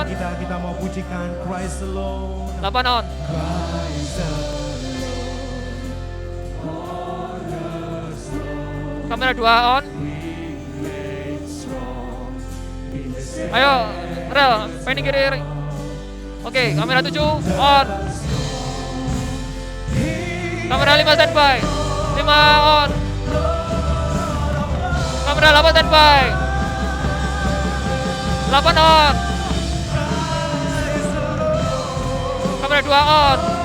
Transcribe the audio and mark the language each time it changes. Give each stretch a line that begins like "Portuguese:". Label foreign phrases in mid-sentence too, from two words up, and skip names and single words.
Indonesian: Kita mau pujikan Christ alone. 8 on. Kamera 2 on. Ayo, rel, pending kiri. Oke, kamera 7 on. Kamera 5 standby. 5 on. Kamera 8 standby. 8 on. Kamera 2 on.